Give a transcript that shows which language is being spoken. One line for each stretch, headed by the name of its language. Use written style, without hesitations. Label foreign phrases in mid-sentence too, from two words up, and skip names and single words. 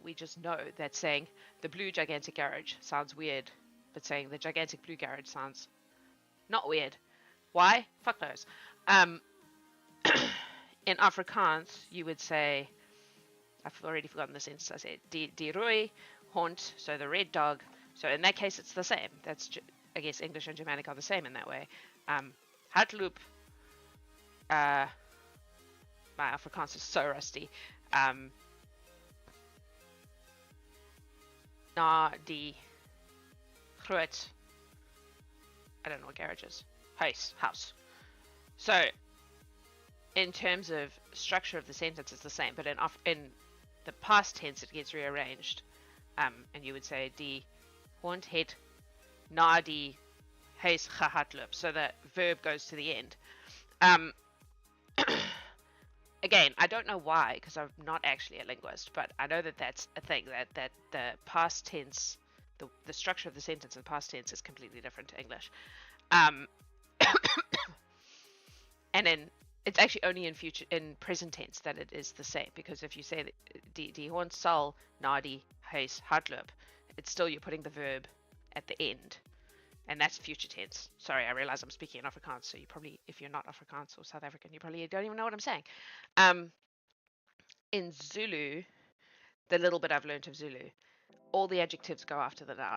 English: We just know that saying the blue gigantic garage sounds weird, but saying the gigantic blue garage sounds not weird. Why? Fuck knows. In Afrikaans, you would say, I've already forgotten the sentence I said,
Afrikaans: die rooi hond,
English: so the red dog. So in that case, it's the same. That's, I guess, English and Germanic are the same in that way. Hardloop, my Afrikaans is so rusty.
Afrikaans: Na die groot,
English: I don't know what garage is. House. So in terms of structure of the sentence, it's the same, but in the past tense, it gets rearranged, and you would say
Afrikaans: die hond het na die huis gehardloop.
English: So the verb goes to the end. Again, I don't know why, because I'm not actually a linguist, but I know that that's a thing, that the past tense, the structure of the sentence in past tense is completely different to English. And then it's actually only in present tense that it is the same, because if you say
Afrikaans: die hond sal na die huis hardloop,
English: it's still, you're putting the verb at the end, and that's future tense. Sorry, I realize I'm speaking in Afrikaans, so you probably, if you're not Afrikaans or South African, you probably don't even know what I'm saying. In Zulu, the little bit I've learned of Zulu, all the adjectives go after the noun.